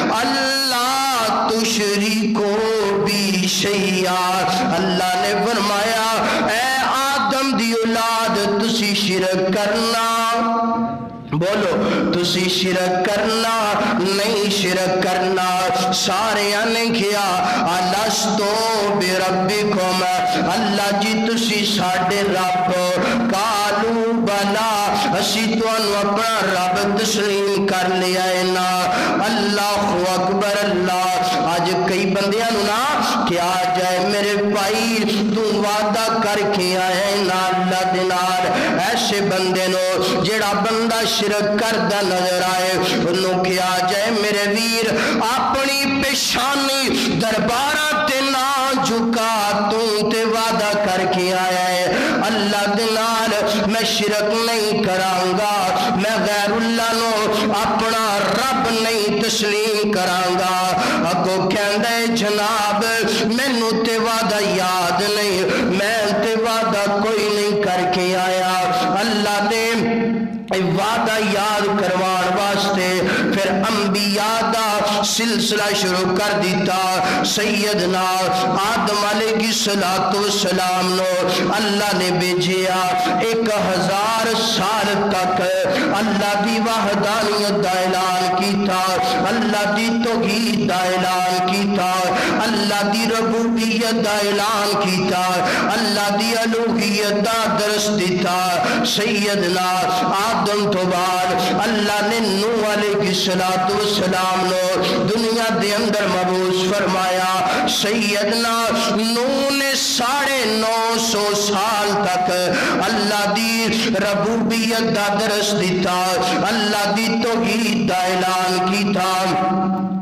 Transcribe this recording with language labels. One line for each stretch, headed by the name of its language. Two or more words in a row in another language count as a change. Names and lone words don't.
Arabic: اللہ تشریکو بی شیئا،
Punjabi: اللہ نے فرمایا اے آدم دی اولاد تسی شرک کرنا، بولو تسی شرک کرنا نہیں، شرک کرنا۔ سارے نے کیا
Arabic: الستو بربکم،
Punjabi: اللہ جی تسی ساڈے رب،
Arabic: قالوا بلا،
Punjabi: اسی تانوں اپنا رب تسلیم کر لیا ہے نا۔
Arabic: اللہ اکبر اللہ۔
Punjabi: آج کئی بندیاں نو نا کیا جائے میرے بھائی تو وعدہ کر کے آئے نا اللہ دے نال، ایسے بندے نو جڑا بندہ شرک کردہ نظر آئے انہوں کیا جائے میرے ویر اپنی پیشانی دربارہ تے نہ جھکا، تو تے وعدہ کر کے آیا ہے اللہ دے نال میں شرک نہیں کروں گا، میں غیر اللہ نو اپنا رب نہیں تسلیم کروں گا۔ اگو کہندے جناب مینوں تے وعدہ یاد نہیں، میں تے وعدہ کوئی نہیں کر کے آیا۔ اللہ دے وعدہ یاد کروان واسطے پھر انبیاء دا سلسلہ شروع کر دیتا۔ سیدنا آدم علیہ السلام نو اللہ نے بھیجیا 1000 سال تک اللہ دی وحدانیت دا اعلان کیتا، اللہ دی توحید دا اعلان کیتا، اللہ دی ربوبیت دا اعلان کیتا، اللہ دی الوہیت دا درس دیتا۔ سیدنا آدم تو بعد اللہ نے نوح علیہ السلام نو دنیا دے اندر مبعوث فرمایا۔ سیدنا نوح نے 950 سال تک اللہ دی ربوبیت دا درس دیتا، اللہ دی توحید دا اعلان کیتا۔